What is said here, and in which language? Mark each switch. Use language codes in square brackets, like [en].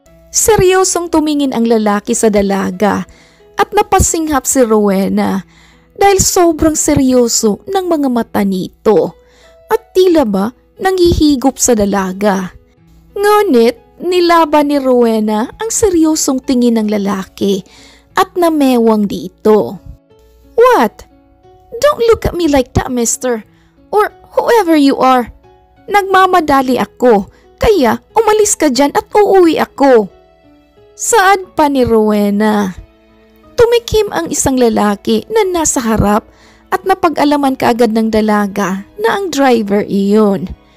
[tl] Seryosong tumingin ang lalaki sa dalaga at napasinghap si Rowena dahil sobrang seryoso ng mga mata nito at tila ba nanghihigop sa dalaga. Ngunit nilaban ni Rowena ang seryosong tingin ng lalaki at namewang dito. [en] What? Don't look at me like that, mister. Or whoever you are. [tl] Nagmamadali ako, kaya umalis ka dyan at uuwi ako. Saad pa ni Rowena. Tumikim ang isang lalaki na nasa harap at napag-alaman kaagad ng dalaga na ang driver iyon.